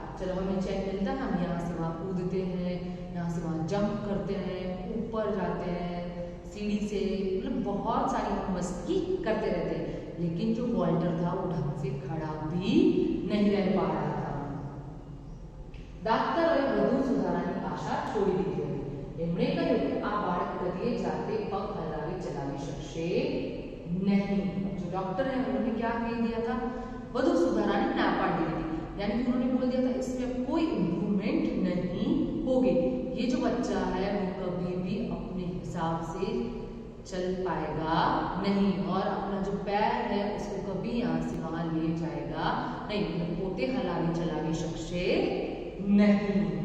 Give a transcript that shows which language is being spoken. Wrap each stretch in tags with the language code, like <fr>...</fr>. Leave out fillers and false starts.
<hi>चलो हमें चैन मिलता है, हम यहाँ से वहां कूदते हैं, यहाँ से वहां जंप करते हैं, ऊपर जाते हैं सीढ़ी से, मतलब बहुत सारी हम मस्ती करते रहते हैं, लेकिन जो वॉल्टर था वो ढंग से खड़ा भी नहीं रह पा रहा था।</hi> <gu>डॉक्टरोએ વધુ સુધારાની આશા છોડી દીધી હતી। એમણે કહ્યું કે આ બાળક કદીએ જાતે પગ હલાવી ચલાવી શકશે नहीं।</gu> <hi>जो डॉक्टर है उन्होंने क्या कह दिया था,</hi> <gu>વધુ સુધારાની ના પાડી</gu> <hi>दी थी, यानी कि उन्होंने बोल दिया था इसमें कोई इम्प्रूवमेंट नहीं होगी, ये जो बच्चा है वो कभी भी अपने हिसाब से चल पाएगा नहीं, और अपना जो पैर है उसको कभी यहाँ से वहां ले जाएगा नहीं,</hi> <gu>पोते हलावी चलावी शकशे</gu> <hi>नहीं।</hi>